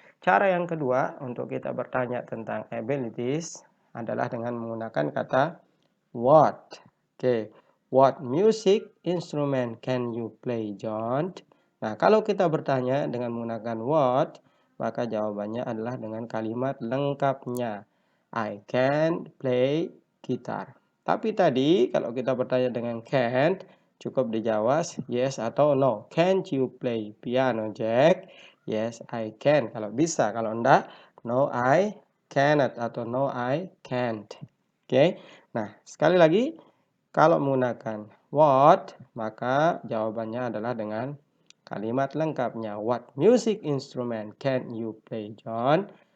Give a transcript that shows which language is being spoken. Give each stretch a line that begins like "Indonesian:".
Indonesian: Cara yang kedua untuk kita bertanya tentang abilities adalah dengan menggunakan kata what.
English: Okay, what music instrument can you play, John?
Indonesian: Nah, kalau kita bertanya dengan menggunakan what, maka jawabannya adalah dengan kalimat lengkapnya.
English: I can play guitar.
Indonesian: Tapi tadi kalau kita bertanya dengan can't, cukup dijawab yes atau no.
English: Can't you play piano, Jack? Yes, I can.
Indonesian: Kalau bisa, kalau enggak,
English: no, I cannot
Indonesian: atau
English: no, I can't. Oke.
Indonesian: Nah, sekali lagi, kalau menggunakan what, maka jawabannya adalah dengan kalimat lengkapnya.
English: What music instrument can you play, John?